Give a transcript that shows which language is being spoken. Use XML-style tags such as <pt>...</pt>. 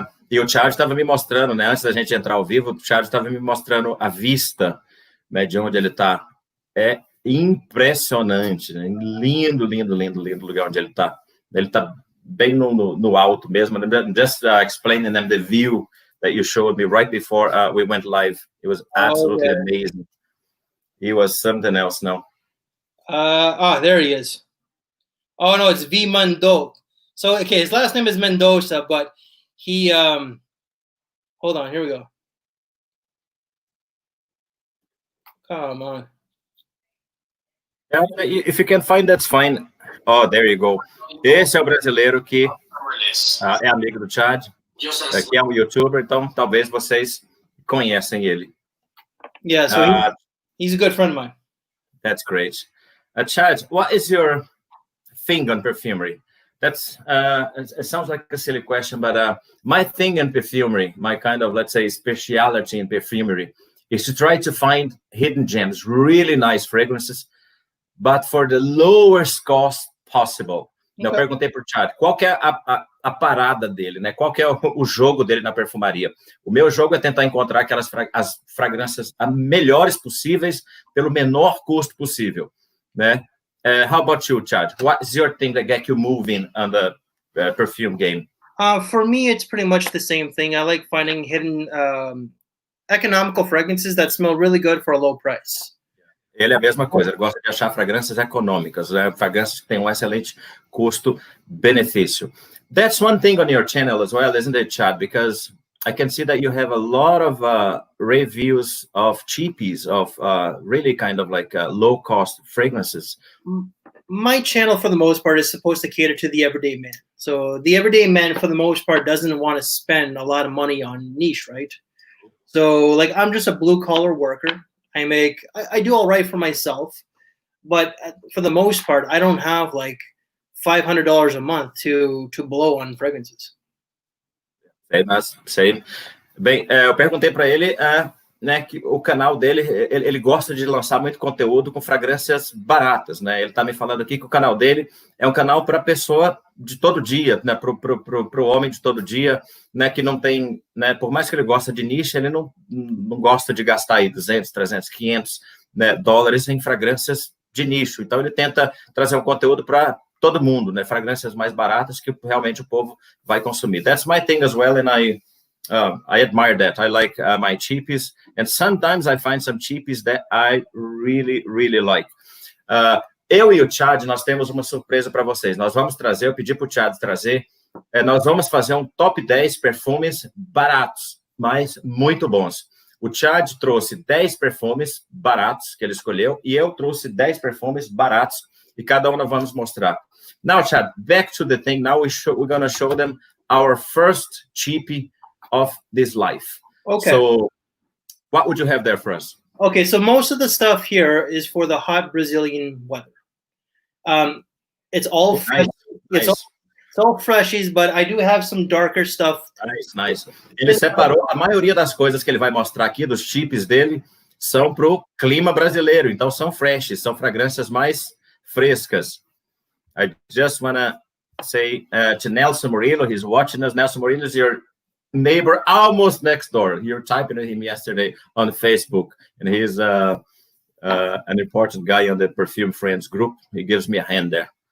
<pt>E o Chad estava me mostrando, né? Antes da gente entrar ao vivo, o Chad estava me mostrando a vista, né, de onde ele está. É impressionante, né? Lindo, lindo, lindo, lindo lugar onde ele está. Ele está bem no alto mesmo.</pt> <en>Just explaining them the view that you showed me right before we went live. It was absolutely amazing. He was something else now. There he is. Oh, no, it's V. Mundo. So, okay, his last name is Mendoza, but he, hold on, here we go. Come on. If you can find, that's fine. Oh, there you go.</en> <pt>Esse é o brasileiro que é amigo do Chad, que é um youtuber, então talvez vocês conhecem ele.</pt> <en>Yeah, so he's a good friend of mine. That's great. Chad, what is your thing on perfumery? That's it sounds like a silly question, but my thing in perfumery, my kind of, let's say, speciality in perfumery, is to try to find hidden gems, really nice fragrances, but for the lowest cost possible. Okay.</en> <pt>Eu perguntei para o Chad, qual que é a parada dele, né? Qual que é o jogo dele na perfumaria? O meu jogo é tentar encontrar as fragrâncias melhores possíveis pelo menor custo possível, né?</pt> <en>How about you, Chad? What is your thing that gets you moving on the perfume game? For me, it's pretty much the same thing. I like finding hidden economical fragrances that smell really good for a low price.</en> <pt>Ele é a mesma coisa, ele gosta de achar fragrâncias econômicas, né? Fragrâncias que têm um excelente custo-benefício.</pt> <en>That's one thing on your channel as well, isn't it, Chad? Because I can see that you have a lot of reviews of cheapies, of really kind of like low-cost fragrances. My channel, for the most part, is supposed to cater to the everyday man. So the everyday man, for the most part, doesn't want to spend a lot of money on niche, right? So, like, I'm just a blue-collar worker. I do all right for myself, but for the most part, I don't have like $500 a month to blow on fragrances.</en> <pt>Sei. Bem, eu perguntei para ele, né, que o canal dele, ele gosta de lançar muito conteúdo com fragrâncias baratas, né? Ele está me falando aqui que o canal dele é um canal para pessoa de todo dia, né? Pro homem de todo dia, né? Que não tem, né? Por mais que ele gosta de nicho, ele não gosta de gastar aí 200, 300, 500, né, dólares em fragrâncias de nicho. Então ele tenta trazer um conteúdo para todo mundo, né? Fragrâncias mais baratas que realmente o povo vai consumir.</pt> <en>That's my thing as well, and I admire that. I like my cheapies, and sometimes I find some cheapies that I really, really like.</en> <pt>Eu e o Chad, nós temos uma surpresa para vocês. Nós vamos trazer, eu pedi para o Chad trazer, nós vamos fazer um top 10 perfumes baratos, mas muito bons. O Chad trouxe 10 perfumes baratos que ele escolheu, e eu trouxe 10 perfumes baratos, e cada um nós vamos mostrar.</pt> <en>Now, Chad, back to the thing. Now we're going to show them our first cheapie of this life. Okay. So what would you have there for us? Okay, so most of the stuff here is for the hot Brazilian weather. It's all fresh. Nice. It's all freshies, but I do have some darker stuff. Nice.</en> <pt>Ele separou a maioria das coisas que ele vai mostrar aqui, dos chips dele, são pro clima brasileiro. Então são freshes, são fragrâncias mais frescas.</pt> <en>I just want to say to Nelson Murillo, he's watching us. Nelson Murillo is your neighbor almost next door. You're typing to him yesterday on Facebook, and he's an important guy on the Perfume Friends group. He gives me a hand there.</en>